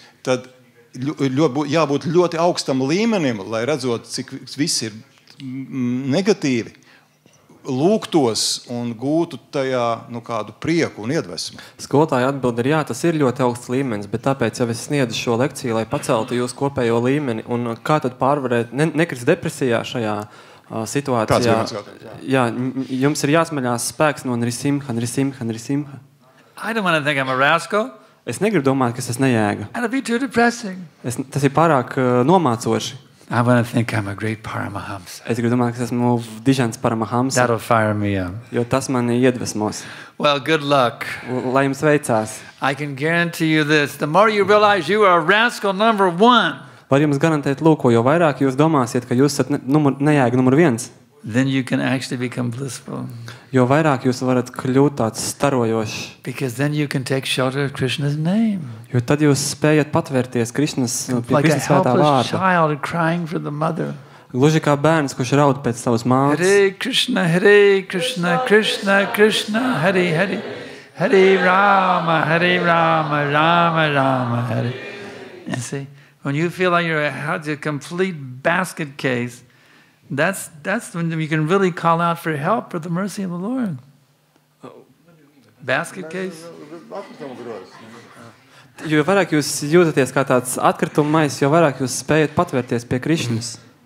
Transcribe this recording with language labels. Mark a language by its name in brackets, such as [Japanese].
[Latvian] Tad jābūt ļoti augstam līmenim, lai redzot, cik viss ir negatīvi, lūgtos un gūtu tajā kādu prieku un iedvesmu. Skolotāja atbild ir jā, tas ir ļoti augsts līmenis, bet tāpēc jau es sniedzu šo lekciju, lai paceltu jūsu kopējo līmeni. Un kā tad pārvarēt, nekrist depresijā šajā situācijā? Jā, jums ir jāsmaļās spēks no Nrisimha. [English] I don't want to think I'm a rascal. [Latvian] Es negribu domāt, ka es nejēga. [English] That'll be too depressing. [Latvian] Tas ir pārāk nomācoši. [English] I want to think I'm a great Paramahamsa. [Latvian] Es gribu domāt, ka esmu dižants Paramahamsa. [English] That'll fire me up. [Latvian] Jo tas mani iedvesmos. [English] Well, good luck. [Latvian] Lai jums veicās. [English] I can guarantee you this. The more you realize you are a rascal number one, [Latvian] var jums garantēt, lūko, jo vairāk jūs domāsiet, ka jūs esat nejēga numur 1, [English] then you can actually become blissful. [Latvian] Jo vairāk jūs varat kļūt tāds starojošs. [English] Because then you can take shelter of Krishna's name. [Latvian] Jo tad jūs spējat patvērties Krishnas svētā vārda. [English] Like a helpless child crying for the mother. [Latvian] Gluži kā bērns, kurš raud pēc savas mātes. [Sanskrit] Hare Krishna, Krishna Krishna, Hare Hare, Hare Rama, Rama Rama, Hare. [English] You see, when you feel like you're a complete basket case, that's when you can really call out for help for the mercy of the Lord. Basket case? [Latvian] Jo vairāk jūs jūtaties kā tāds atkrituma mais, jo vairāk jūs spējat patvērties pie Krišnas.